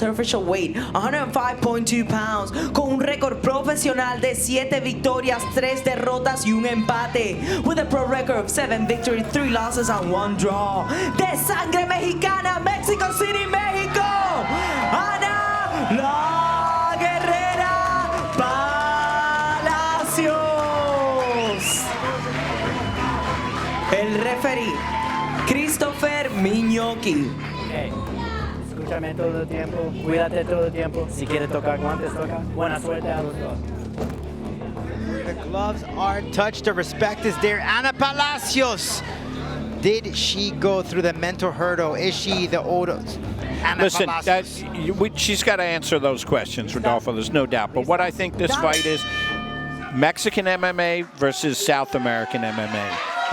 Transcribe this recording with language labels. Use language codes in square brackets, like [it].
[en] Her official weight, 105.2 pounds. [es] Con un récord profesional de 7 victorias, 3 derrotas y un empate. [en] With a pro record of 7 victories, 3 losses and 1 draw. [es] De sangre mexicana, Mexico City, México. Ana la Guerrera Palacios. El referee, Christopher Miñoki. Hey, escúchame todo el tiempo, cuídate todo el tiempo. Si quieres tocar guantes, toca. Buena suerte a los dos. [en] The gloves are touched. The respect is there. Ana Palacios. Did she go through the mental hurdle? Is she the old Ana Listen, Palacios? she's got to answer those questions, Rodolfo. There's no doubt. But what I think this fight is, Mexican MMA versus South American MMA.